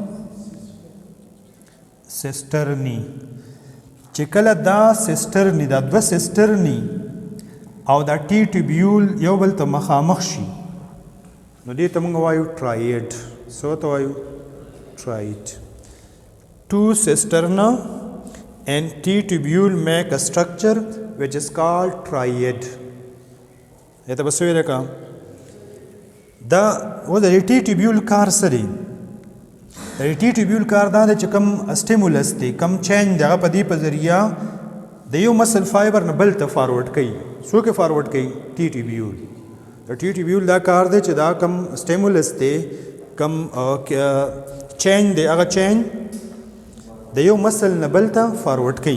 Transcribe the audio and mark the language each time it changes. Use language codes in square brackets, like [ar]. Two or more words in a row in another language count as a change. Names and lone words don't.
[ps] سیسټرنی. چې کله دا سیسټرنی دا دوه سیسټرنی او دا [en] T tubule [ps] یو بل ته مخامخ شي نو دې ته موږ وایو ټرایډ. څه ورته وایو؟ ټرایډ. [en] Two cisterna and T tubule make a structure which is called triad. [ps] ته بس ویل کا دا و د [en] T tubule [ps] کار سره د [en] T tubule [ps] کار دا چې کم سټیمولس دی کم چینج دغه په دې په ذریعہ د یو [en] muscle fiber [ps] نه بل ته فارورډ کوي. څوک فارورډ کوي؟ [en] T tubule. [ps] د [en] T tubule [ps] دا کار دی چې دا کم سټیمولس دی کم چینج دی هغه چینج د یو مسل نه بل ته فارورډ کوي.